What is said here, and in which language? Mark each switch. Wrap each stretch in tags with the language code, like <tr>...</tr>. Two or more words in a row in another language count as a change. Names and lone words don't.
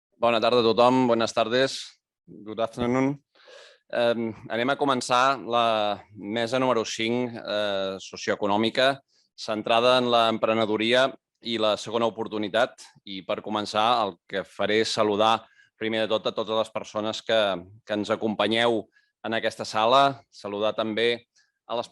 <ca>Bona tarda a tothom,</ca> <es>buenas tardes,</es> <en>good afternoon.</en> <ca>Anem a començar la mesa número 5 socioeconòmica centrada en l'emprenedoria i la segona oportunitat. I per començar el que faré és saludar primer de tot a totes les persones que ens acompanyeu en aquesta sala, saludar també a les</ca>